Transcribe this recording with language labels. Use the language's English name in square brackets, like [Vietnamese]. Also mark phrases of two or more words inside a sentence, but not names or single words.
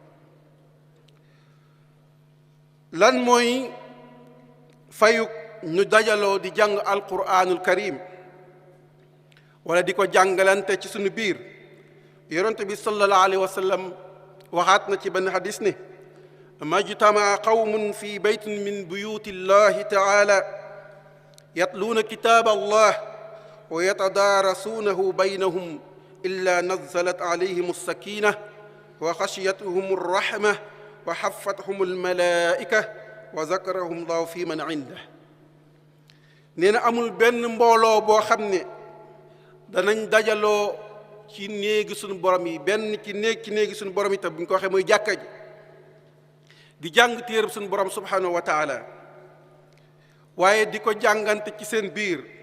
[Wolof] lan mooy fayuk ñu dajaloo di jàng [Arabic] القرآن الكريم [Wolof] wala di ko jàngalante ci suñu biir yonent bi [Arabic] صلى الله عليه وسلم [Wolof] waxaat na ci benn hadis ne [Arabic] ما اجتمع قوم في بيت من بيوت الله تعالى يتلون كتاب الله ويتدارسونه بينهم إلا نزلت عليهم السكينة وغشيتهم الرحمة وحفتهم الملائكة وذكرهم الله فيمن عنده [Wolof] nee na amul benn mbooloo boo xam ne danañ dajaloo ci néegi suñu borom yi benn ci néegi suñu borom yi tam bu ñu ko waxee mooy jàkka ji di jàng téereb suñu borom [Arabic] سبحانه وتعالى [Wolof] waaye di ko jàngante ci seen biir